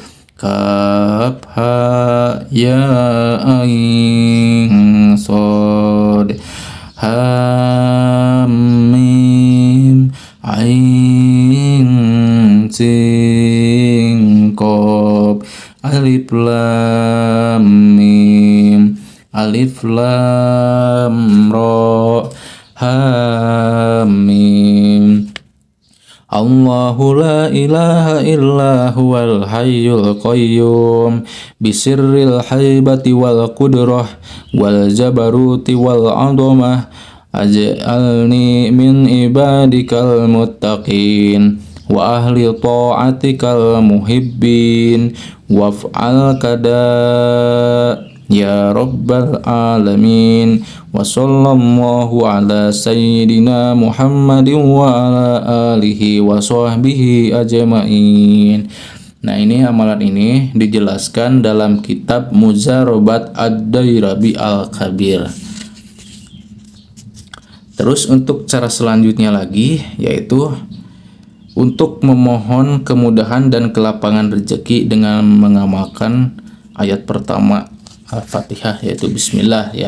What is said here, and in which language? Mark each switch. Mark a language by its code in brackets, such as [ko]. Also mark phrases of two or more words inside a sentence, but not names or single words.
[ar] كاف ها يا عين صاد حا ميم عين سين قاف ألف لام ميم ألف لام را حا ميم الله لا إله إلا هو الحي القيوم بسر الهيبة والقدرة والجبروت والعظمة اجعلني من عبادك المتقين وأهل طاعتك المحبين وافعل كذا يا رب العالمين وصلى الله على سيدنا محمد وعلى آله وصحبه أجمعين. [id] Nah, ini amalan ini dijelaskan dalam kitab Muzarabat Ad-Dairabi Al-Kabir. Terus untuk cara selanjutnya lagi, yaitu untuk memohon kemudahan dan kelapangan rezeki dengan mengamalkan ayat pertama Al-Fatihah, yaitu Bismillah ya.